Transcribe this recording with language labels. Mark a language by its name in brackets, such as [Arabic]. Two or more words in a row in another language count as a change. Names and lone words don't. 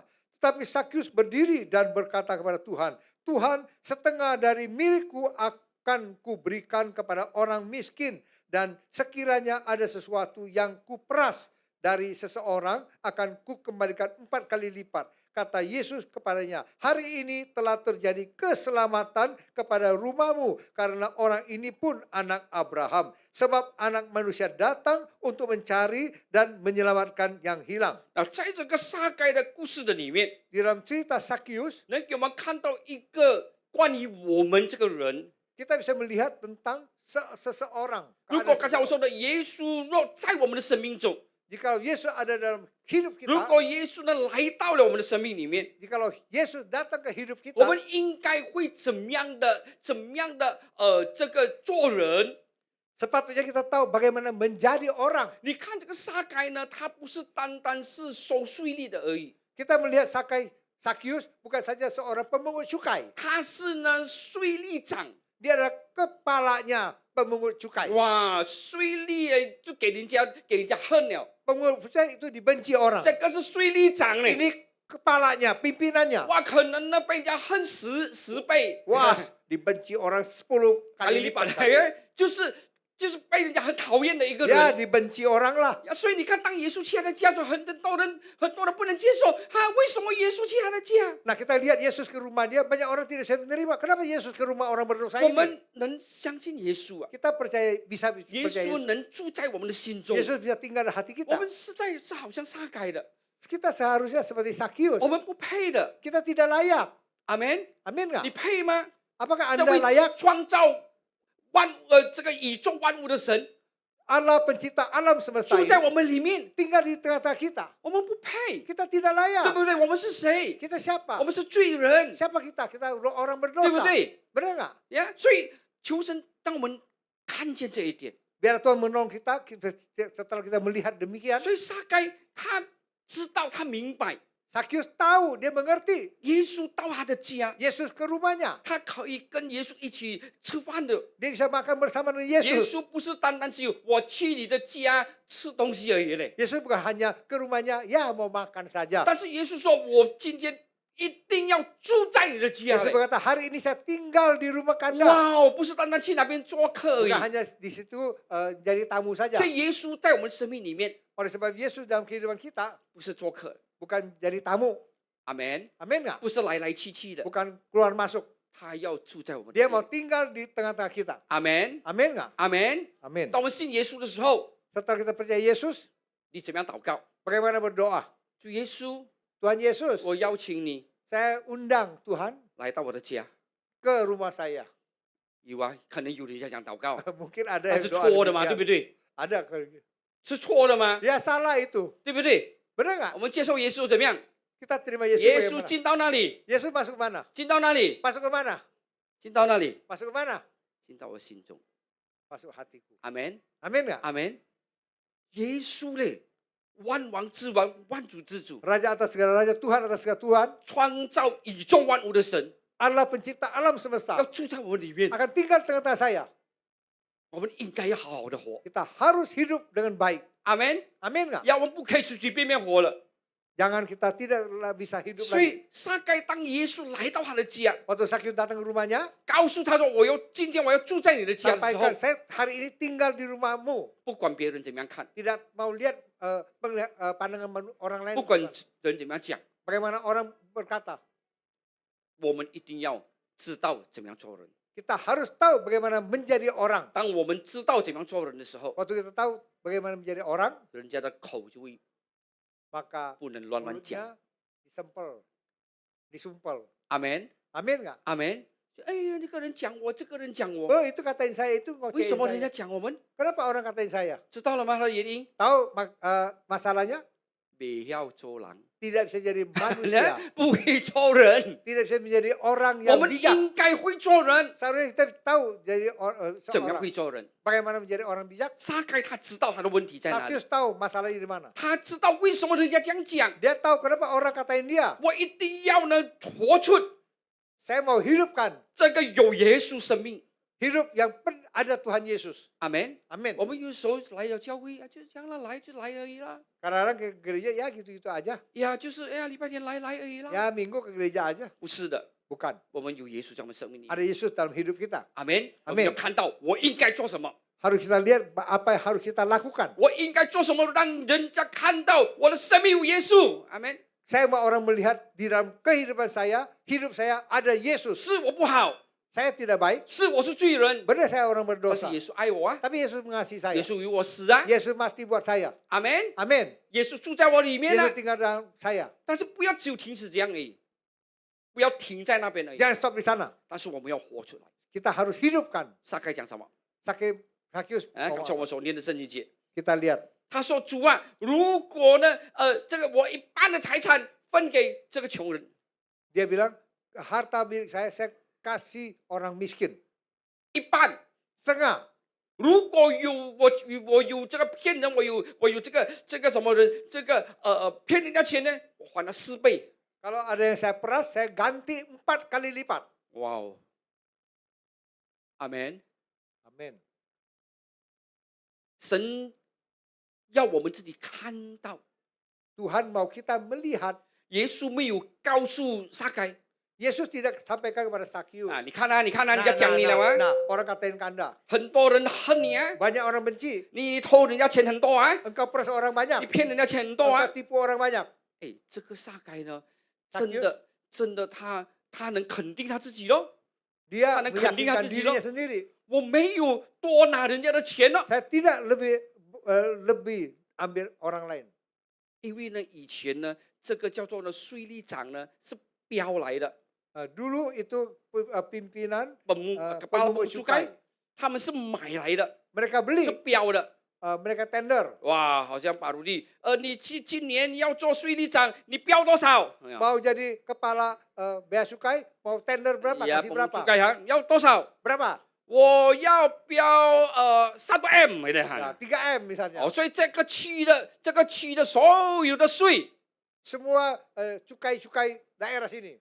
[Indonesian] Tetapi Sakius berdiri dan berkata kepada Tuhan, "Tuhan, setengah dari milikku akan kuberikan kepada orang miskin, dan sekiranya ada sesuatu yang kuperas dari seseorang akan kukembalikan 4 kali lipat." Kata Yesus kepadanya, "Hari ini telah terjadi keselamatan kepada rumahmu, karena orang ini pun anak Abraham. Sebab anak manusia datang untuk mencari dan menyelamatkan yang hilang." [Chinese] 那在这个撒该的故事的里面， [Indonesian] Di dalam cerita Sakius, [Chinese] 能给我们看到一个关于我们这个人。 [Indonesian] kita bisa melihat tentang seseorang. [Chinese] 如果刚才我说的，耶稣若在我们的生命中， [Indonesian] Jikalau Yesus ada dalam hidup [Chinese] 如 [Indonesian] kita, [Chinese] 果耶稣呢来到了我们的生命里面， [Indonesian] jikalau Yesus datang ke hidup [Chinese] 我 [Indonesian] kita, [Chinese] 们应该会怎么样的这个做人？ [Indonesian] sepatutnya kita tahu bagaimana menjadi orang. [Chinese] 你看这个撒该呢，他不是单单是收税吏的而已， [Indonesian] Kita melihat Sakius bukan saja seorang pemungut cukai. [Chinese] 他是呢税吏长。 [Indonesian] Dia adalah kepalanya pemungut cukai. [Chinese] 哇，税吏就给人家恨了， [Indonesian] Pemungut cukai itu dibenci orang. [Chinese] 这个是税吏长呢。 [Indonesian] Ini kepalanya, pimpinannya. [Chinese] 哇，可能呢被人家恨十倍， [Indonesian] Wah, dibenci orang 10 kali kali lipat， lipat. [Chinese] 就是被人家很讨厌的一个 [Indonesian] Ya, [Chinese] 人。 [Indonesian] dibenci orang lah. [Chinese] 所以你看，当耶稣去他的家时候，很多人不能接受为什么耶稣去他的家？ [Indonesian] Nah, kita lihat Yesus ke rumah dia, banyak orang tidak bisa menerima. Kenapa Yesus ke rumah orang berdosa [Chinese] 我 [Indonesian] ini? [Chinese] 们能相信耶稣啊， [Indonesian] Kita percaya bisa [Chinese] 耶 [Indonesian] percaya [Chinese] 稣 [Indonesian] Yesus. [Chinese] 能住在我们的心中。 [Indonesian] Yesus bisa tinggal di hati [Chinese] 我 [Indonesian] kita. [Chinese] 们实在是好像撒该的， [Indonesian] Kita seharusnya seperti Sakius. [Chinese] 我们不配的。 [Indonesian] Kita tidak layak. [Chinese] 阿门。 [Indonesian] Amin [Chinese] 你 [Indonesian] nggak? [Chinese] 配吗？ [Indonesian] Apakah [Chinese] 这 [Indonesian] Anda [Chinese] 位 [Indonesian] layak? [Chinese] 创造这个宇宙万物的神， [Indonesian] Allah pencipta alam semesta [Chinese] 住在 [Indonesian] ini [Chinese] 我们里面， [Indonesian] tinggal di tengah-tengah kita. [Chinese] 我们不配， [Indonesian] Kita tidak [Chinese] 对 [Indonesian] layak. [Chinese] 不对？我们是谁？ [Indonesian] Kita siapa? [Chinese] 我们是罪人， [Indonesian] Siapa kita? Kita orang [Chinese] 对不 [Indonesian] berdosa. [Chinese] 对？ [Indonesian] Benar nggak? [Chinese] 呀，所以求神，当我们看见这一点， [Indonesian] Biar Tuhan menolong kita, setelah kita melihat demikian. [Chinese] 所以撒该他知道，他明白， [Indonesian] Sakyus tahu, dia mengerti. [Chinese] 耶稣到他的家， [Indonesian] Yesus ke rumahnya. [Chinese] 他可以跟耶稣一起吃饭的。 [Indonesian] Dia bisa makan bersama dengan [Chinese] 耶 [Indonesian] Yesus. [Chinese] 稣不是单单只有我去你的家吃东西而已嘞， [Indonesian] Yesus bukan hanya ke rumahnya, ya mau makan saja. [Chinese] 但是耶稣说，我今天一定要住在你的家 [Indonesian] Yesus [Chinese] 嘞。 [Indonesian] berkata, hari ini saya tinggal di rumah kanda. [Chinese] 哇哦，不是单单去那边做客而已 [Indonesian] Bukan。hanya di situ jadi tamu saja. [Chinese] 所以耶稣在我们生命里面 [Indonesian] Oleh sebab Yesus dalam kehidupan kita [Chinese] 不是做客， [Indonesian] bukan jadi tamu. [Chinese] 阿门， [Indonesian] Amin nggak? [Chinese] 不是来来去去的， [Indonesian] Bukan keluar masuk. [Chinese] 他要住在我们里 [Indonesian] Dia mau [Chinese] 面。 [Indonesian] tinggal di tengah-tengah kita. [Chinese] 阿门， [Indonesian] Amin nggak? [Chinese] 阿门。 [Indonesian] Amin. [Chinese] 当我们信耶稣的时候， [Indonesian] Setelah kita percaya Yesus, [Chinese] 你怎么样祷告？ [Indonesian] bagaimana berdoa? [Chinese] 主耶稣， [Indonesian] Tuhan Yesus, [Chinese] 我邀请你 [Indonesian] saya undang Tuhan [Chinese] 来到我的家。 [Indonesian] ke rumah saya. [Chinese] 有啊，可能有人在讲祷告， [Indonesian] Mungkin ada [Chinese] 那 [Indonesian] yang [Chinese] 是 [Indonesian] doa [Chinese] 错的嘛，对 [Indonesian] demikian. [Chinese] 不对？ [Indonesian] Ada. [Chinese] 是错的吗？ [Indonesian] Ya salah itu. [Chinese] 对不对？ [Indonesian] Benar nggak? [Chinese] 我们接受耶稣怎么样？ [Indonesian] Kita terima Yesus [Chinese] 耶稣 [Indonesian] bagaimana? [Chinese] 进到那里， [Indonesian] Yesus masuk ke mana? [Chinese] 进到那里， [Indonesian] Masuk ke mana? [Chinese] 进到那里， [Indonesian] Masuk ke mana? [Chinese] 进到我心中。 [Indonesian] Masuk hatiku. [Chinese] 阿门， [Indonesian] Amin nggak? [Chinese] 阿门。耶稣嘞，万王之王，万主之主， [Indonesian] Raja atas segala raja, Tuhan atas segala Tuhan, [Chinese] 创造宇宙万物的神， [Indonesian] Allah pencipta alam [Chinese] 要 [Indonesian] semesta [Chinese] 住在我们里面， [Indonesian] akan tinggal tengah-tengah saya. [Chinese] 我们应该要好好的活。 [Indonesian] Kita harus hidup dengan baik. [Chinese] 阿门。 [Indonesian] Amin nggak? [Chinese] 呀，我们不可以随随便便活了。 [Indonesian] Jangan kita tidak bisa hidup [Chinese] 所 [Indonesian] lagi. [Chinese] 以撒该当耶稣来到他的家， [Indonesian] Waktu Sakyus datang ke rumahnya, [Chinese] 告诉他说：“我要今天我要住在你的家的时候 [Indonesian] sampaikan, saya hari ini tinggal di rumahmu. [Chinese] 不管别人怎么样看， [Indonesian] Tidak mau lihat pandangan orang lain. [Chinese] 不管人怎么样讲， [Indonesian] Bagaimana orang berkata. [Chinese] 我们一定要知道怎么样做人。 [Indonesian] Kita harus tahu bagaimana menjadi orang. [Chinese] 当我们知道怎么样做人的时候， [Indonesian] Waktu kita tahu bagaimana menjadi orang, [Chinese] 人家的口就会 [Indonesian] maka [Chinese] 不能乱乱讲。 [Indonesian] mulutnya disempel, disumpel. [Chinese] 阿门， [Indonesian] Amin nggak? [Chinese] 阿门。哎呀，那个人讲我，这个人讲我， [Indonesian] Oh itu katain saya, itu [Chinese] 为什 [Indonesian] ngocehin [Chinese] 么人家 [Indonesian] saya. [Chinese] 讲我们？ [Indonesian] Kenapa orang katain saya? [Chinese] 知道了吗？他的原因， [Indonesian] Tahu masalahnya? [Chinese] 不要做人， [Indonesian] Tidak bisa jadi manusia. [Chinese] 不会做人。 [Indonesian] Tidak bisa menjadi orang [Chinese] 我 [Indonesian] yang [Chinese] 们 [Indonesian] bijak. [Chinese] 应该会做人， [Indonesian] Seharusnya kita tahu jadi [Chinese] 怎么样 [Indonesian] seorang. [Chinese] 会做人？ [Indonesian] Bagaimana menjadi orang bijak? [Chinese] 撒该他知道他的问题在哪里， [Indonesian] Sakyus tahu masalahnya di mana. [Chinese] 他知道为什么人家这样讲。 [Indonesian] Dia tahu kenapa orang katain dia. [Chinese] 我一定要呢活出 [Indonesian] Saya mau hidupkan [Chinese] 这个有耶稣生命。 [Indonesian] hidup yang ada Tuhan Yesus. [Chinese] 阿门。 [Indonesian] Amin. [Chinese] 我们有时候来了教会啊，就这样了，来就来而已啦。 [Indonesian] Kadang-kadang ke gereja ya gitu-gitu aja. [Chinese] 呀，就是哎呀，礼拜天来而已啦。 [Indonesian] Ya minggu ke gereja aja. [Chinese] 不是的， [Indonesian] Bukan. [Chinese] 我们有耶稣在我们生命里。 [Indonesian] Ada Yesus dalam hidup kita. [Chinese] 阿门。我们要看到我应该做什么， [Indonesian] Harus kita lihat apa yang harus kita lakukan. [Chinese] 我应该做什么，让人家看到我的生命有耶稣。阿门。 [Indonesian] Saya mau orang melihat di dalam kehidupan saya, hidup saya ada Yesus. [Chinese] 是我不好， [Indonesian] Saya tidak baik. [Chinese] 是我是罪人， [Indonesian] Benar saya orang [Chinese] 但是 [Indonesian] berdosa. [Chinese] 耶稣爱我啊， [Indonesian] Tapi Yesus mengasihi [Chinese] 耶 [Indonesian] saya. [Chinese] 稣与我死啊。 [Indonesian] Yesus mati buat saya. [Chinese] 阿门。 [Indonesian] Amin. [Chinese] 耶稣住在我里面啊 [Indonesian] Yesus，tinggal dalam saya. [Chinese] 但是不要只有停止这样而已，不要停在那边而已。 [Indonesian] Jangan stop di sana. [Chinese] 但是我们要活出来。 [Indonesian] Kita harus hidupkan. [Chinese] 撒该讲什么？ [Indonesian] Sakyus [Chinese] 哎，刚才我所念的圣经节， [Indonesian] kita lihat. [Chinese] 他说：“主啊，如果呢，这个我一半的财产分给这个穷人， [Indonesian] Dia bilang, harta milik saya kasih orang miskin. [Chinese] 一半。 [Indonesian] Setengah. [Chinese] 如果我有这个骗人，我有这个什么人，这个骗人家钱呢，我还他4倍。 [Indonesian] Kalau ada yang saya peras, saya ganti 4 kali lipat. [Chinese] 哇哦，阿门。 [Indonesian] Amin. [Chinese] 神要我们自己看到， [Indonesian] Tuhan mau kita melihat. [Chinese] 耶稣没有告诉撒该 [Indonesian] Yesus tidak sampaikan kepada Sakyus. [Chinese] 啊，你看啊，你看啊，人家讲你了吗？ [Indonesian] orang katain kanda. [Chinese] 很多人恨你啊， [Indonesian] Banyak orang benci. [Chinese] 你偷人家钱很多啊， [Indonesian] Engkau peras orang banyak. [Chinese] 你骗人家钱很多啊 [Indonesian] Engkau。tipu orang banyak. [Chinese] 哎，这个撒该呢， [Indonesian] Sakyus [Chinese] 真的他能肯定他自己咯。 [Indonesian] Dia Karena kepentingan meyakinkan sendiri dirinya loh. sendiri. 我没有多拿人家的钱了， Saya tidak lebih ambil orang lain. [Chinese] 因为呢，以前呢，这个叫做呢税吏长呢是标来的， [Indonesian] Dulu itu pimpinan kepala pemungut sukai cukai. [Chinese] 他们是买来的， [Indonesian] Mereka beli [Chinese] 是标的。 [Indonesian] mereka tender. [Chinese] 哇，好像把如利，你今年要做税吏长，你标多少？ [Indonesian] Mau jadi kepala bea cukai, mau tender berapa? [Chinese] 呀， [Indonesian] Kasih [Chinese] 彭 [Indonesian] berapa? [Chinese] 主改行要多少？ [Indonesian] Berapa? [Chinese] 我要标3M，对不对？ [Indonesian] Nah, 3M misalnya. [Chinese] 哦，所以这个区的所有的税， [Indonesian] Semua cukai-cukai daerah sini